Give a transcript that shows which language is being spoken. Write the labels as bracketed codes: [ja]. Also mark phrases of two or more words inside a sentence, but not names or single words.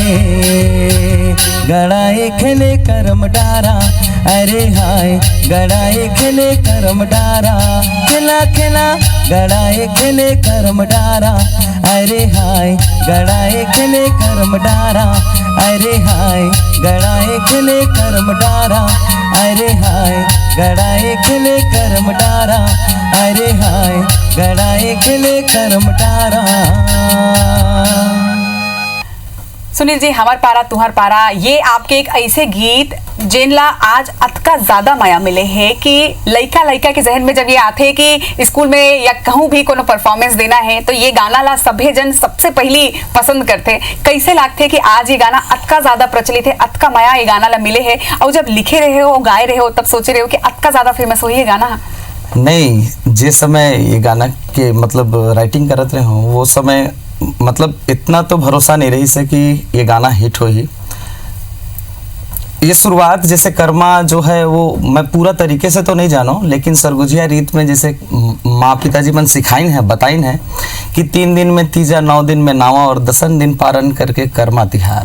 [hne] गड़ाई खेले करम डारा अरे हाय गड़ाई खेले करम डारा खेला खेला गड़ाई खेले करम डारा अरे हाय गड़ाई खेले करम डारा अरे हाय गड़ाई खेले करम डारा अरे हाय गड़ाई खेले करम डारा अरे हाय गड़ाई खेले करम डारा सुनील जी, हमार पारा तुहार पारा ये आपके एक ऐसे गीत जिनला आज अतका ज्यादा माया मिले है कि लइका लइका के जहन में जब ये आते है कि स्कूल में या कहूँ भी कोनो परफॉर्मेंस देना है तो ये गाना ला सभे जन सबसे पहली पसंद करते। कैसे लागते कि आज ये गाना अतका ज्यादा प्रचलित है, अतका माया ये गाना ला मिले है और जब लिखे रहे हो गाए रहे हो तब सोचे रहे हो कि अतका ज्यादा फेमस हो ये गाना? नहीं, जिस समय ये गाना के मतलब राइटिंग करते रहे हो वो समय मतलब इतना तो भरोसा नहीं रही से कि ये गाना हिट हो ही। ये शुरुआत जैसे कर्मा जो है वो मैं पूरा तरीके से तो नहीं जानो, लेकिन सरगुजिया रीत में जैसे माँ पिताजी मन सिखाइन है बताइन है कि 3 दिन में तीजा 9 दिन में नावा और 10 दिन पारन करके कर्मा तिहार।